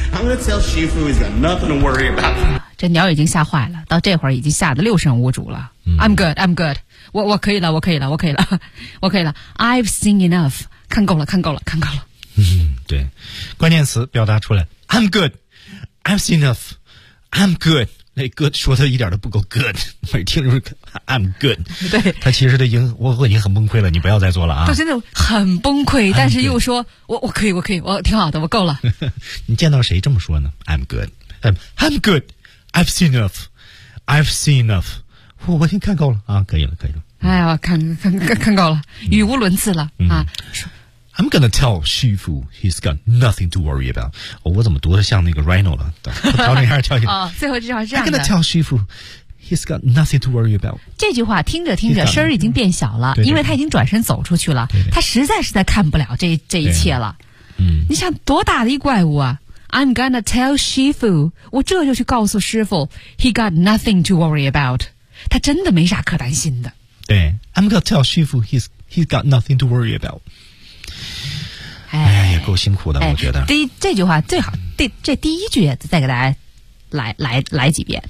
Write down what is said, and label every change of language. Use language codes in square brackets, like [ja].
[en] I'm gonna tell Shifu he's got nothing to worry about. [zh] 这鸟已经吓坏了，到这会儿已经吓得六神无主了。嗯、 [en] I'm good. [zh] 我可以了，我可以了，我可以了，我可以了。 [en] I've seen enough. [zh] 看够了，看够了，看够了。 [en] 嗯， [zh] 对，关键词表达出来。 [en] I'm good. I've seen enough. I'm good. [zh] 那 good 说的一点都不够 good， 每听就是 [en] I'm good。 [zh] 对，他其实我已经很崩溃了，你不要再做了啊！他真的很崩溃，但是又说我可以，我可以，我挺好的，我够了。你见到谁这么说呢 ？ [en] I'm good， I'm good， I've seen enough， [zh] I've seen enough， 我已经看够了啊！可以了，可以了。哎呀，看够了，语无伦次了、嗯、啊 [en] ！I'm gonna tell Shifu he's got nothing to worry about、哦。 [zh] 我怎么读的像那个 Rhino 了？调整一下，调整。最后这句话是这样的。 [en] I'm gonna tell Shifu he's got nothing to worry about。 [zh] 这句话听着听着声儿已经变小了，因为他已经转身走出去了。对对，他实在是在看不了这一切了。嗯，你想多大的一怪物啊 ！ [en] I'm gonna tell Shifu， [zh] 我这就去告诉师傅 ， [en] he got nothing to worry about， [zh] 他真的没啥可担心的。 [en] 对 ，I'm gonna tell Shifu he's got nothing to worry about。 [zh] 哎，也够辛苦的，哎、我觉得。这句话最好，这第一句再给大家来几遍。